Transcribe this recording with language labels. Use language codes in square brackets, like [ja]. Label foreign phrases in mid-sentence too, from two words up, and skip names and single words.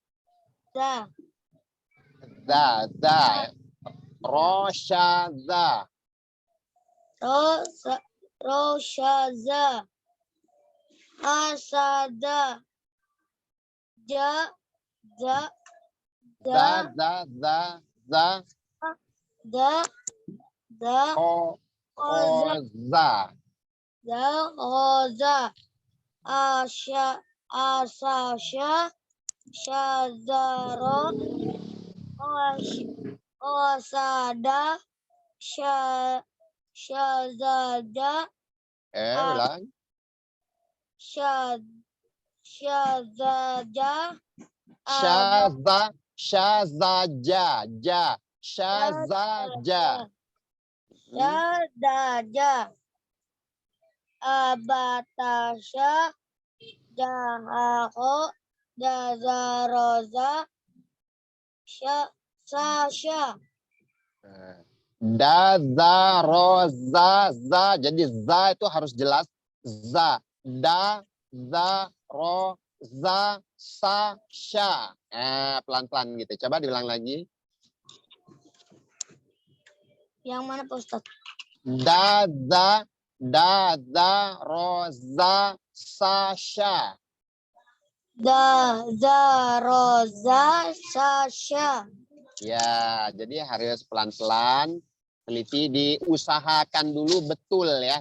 [id] Rosyaza, Roshaza, Asada, Ja, za, Za, da, za, da, da, oza, koza. da, oza, asya, asasya, syazaro, osada, syazada, Ulang. Syazaja Syazaja, ja, syazaja. Syadaja Abatasya Jahako Jazaroza Sasya Da, roza, za. Jadi za itu harus jelas. Za, da, za, za, sa, sya. Pelan-pelan gitu. Coba diulang lagi. Yang mana Pak Ustadz? Da, za, roza, sa, sya. Zaroza Sasya. Ya, jadi harus pelan-pelan. Teliti, diusahakan dulu betul ya.